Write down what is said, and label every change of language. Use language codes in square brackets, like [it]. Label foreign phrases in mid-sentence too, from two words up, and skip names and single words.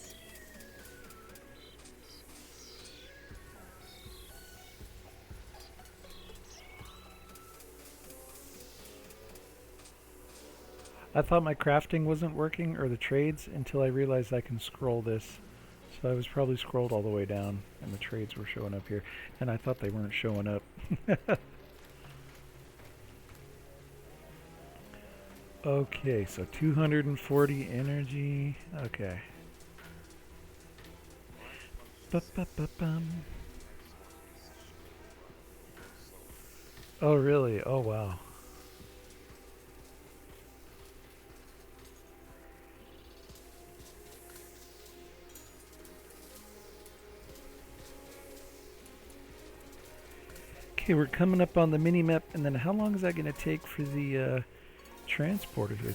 [en] I thought my crafting wasn't working, or the trades, until I realized I can scroll this. So I was probably scrolled all the way down, and the trades were showing up here. And I thought they weren't showing up. Okay, so 240 energy. Okay. Ba-ba-ba-bum. Oh, really? Oh, wow. Okay, we're coming up on the mini-map, and then how long is that going to take for the transporter here?